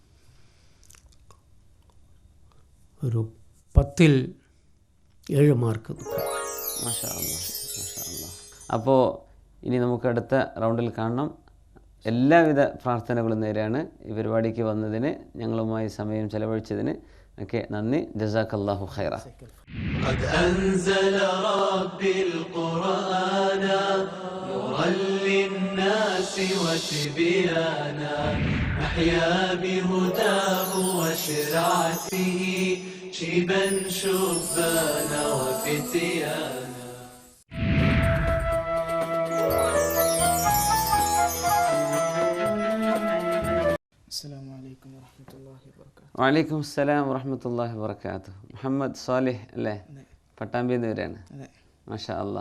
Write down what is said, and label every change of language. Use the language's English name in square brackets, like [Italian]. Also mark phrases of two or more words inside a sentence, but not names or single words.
[Malayalam] ഒരു 10ൽ 7 മാർക്ക്. [Arabic] ما شاء الله، ما شاء الله. [Malayalam] അപ്പോൾ ഇനി നമുക്ക് അടുത്ത റൗണ്ടിൽ കാണണം. എല്ലാവിധ പ്രാർത്ഥനകളും നേരെയാണ് ഈ പരിപാടിക്ക് വന്നതിന്, ഞങ്ങളുമായി സമയം ചെലവഴിച്ചതിന് ഒക്കെ നന്ദി. [Arabic] جزاك الله خير. قد أنزل ربي القرآن نورا للناس وتبيانا أحيا بهداه وشرعته شيبا شبانا وفتيانا. وعليكم السلام ورحمة الله وبركاته. [Malayalam] മുഹമ്മദ് സാലിഹ് അല്ലേ? പട്ടാമ്പിയിൽ നിന്ന് വരെയാണ്. [Arabic] ما شاء الله.